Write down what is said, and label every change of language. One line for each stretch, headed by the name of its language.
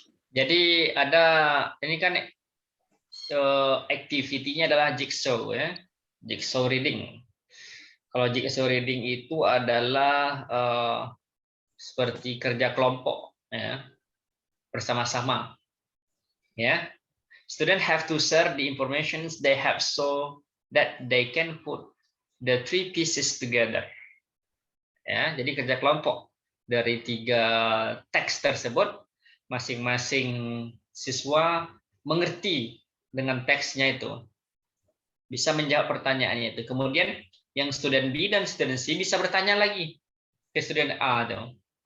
Indonesian: jadi ada ini kan activity-nya adalah jigsaw ya, jigsaw reading. Kalau jigsaw reading itu adalah seperti kerja kelompok ya, bersama-sama ya.
English: Student have to share the information they have so that they can put the three pieces together.
Indonesian: Ya, jadi kerja kelompok dari 3 teks tersebut, masing-masing siswa mengerti dengan teksnya itu, bisa menjawab pertanyaannya itu. Kemudian yang student B dan student C bisa bertanya lagi ke student A dong.